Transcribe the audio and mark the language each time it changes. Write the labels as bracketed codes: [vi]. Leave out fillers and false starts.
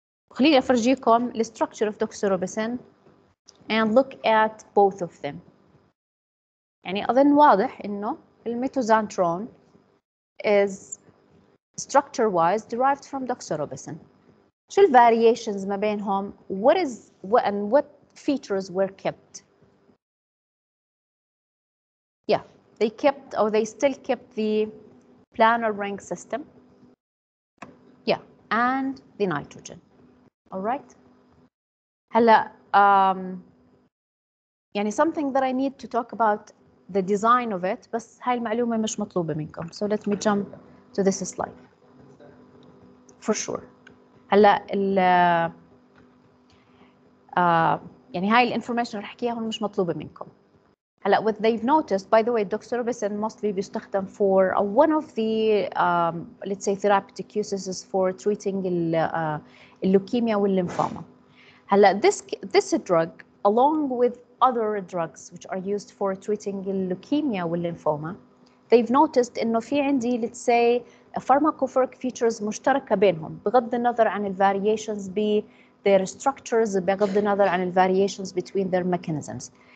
[ar] خليني أفرجيكم [en] the structure of doxorubicin and look at both of them. [ar] يعني أظن واضح إنه الميتوزانترون is structure wise derived from doxorubicin. شو ال variations ما بينهم? [en] What features were kept? Yeah, they still kept the planar ring system. Yeah, and the nitrogen. All right. هلا يعني something that I need to talk about the design of it, [ar] بس هاي المعلومة مش مطلوبة منكم. [en] So let me jump to this slide. For sure. [ar] هلا يعني هاي الانفورميشن اللي رح احكيها هون مش مطلوبة منكم. [en] هلا what they've noticed, by the way, doxorubicin mostly بيستخدم for one of the let's say therapeutic uses for treating اللوكيميا والليمفوما. هلا this drug along with other drugs which are used for treating leukemia والليمفوما, they've noticed [ar] انه في عندي [en] let's say pharmacophoric features [ar] مشتركة بينهم بغض النظر عن [en] variations ب their structures, [ar] بغض النظر عن [en] variations between their mechanisms.